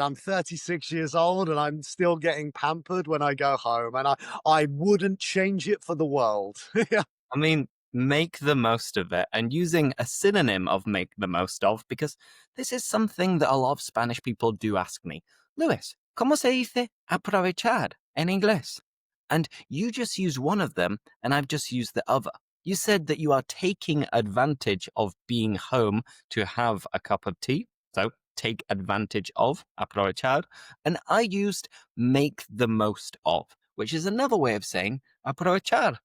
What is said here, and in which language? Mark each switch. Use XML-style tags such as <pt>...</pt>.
<en>I'm 36 years old and I'm still getting pampered when I go home. And I wouldn't change it for the world. Yeah. I mean, make the most of it, and using a synonym of make the most of, because this is something that a lot of Spanish people do ask me.</en> <es>Luis, ¿cómo se dice aprovechar en inglés?</es> <en>And you just use one of them, and I've just used the other. You said that you are taking advantage of being home to have a cup of tea. So take advantage of, aprovechar. And I used make the most of, which is another way of saying aprovechar.</en>